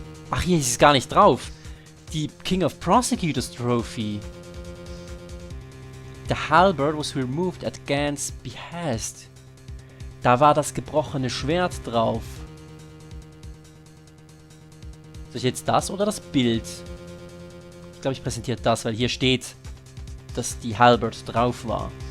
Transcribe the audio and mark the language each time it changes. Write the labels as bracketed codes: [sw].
[de] Ach, hier ist es gar nicht drauf. Die King of Prosecutors Trophy. [en] The halberd was removed at Gant's behest. [de] Da war das gebrochene Schwert drauf. Soll ich jetzt das oder das Bild? Ich glaube, ich präsentiere das, weil hier steht, dass die halberd drauf war.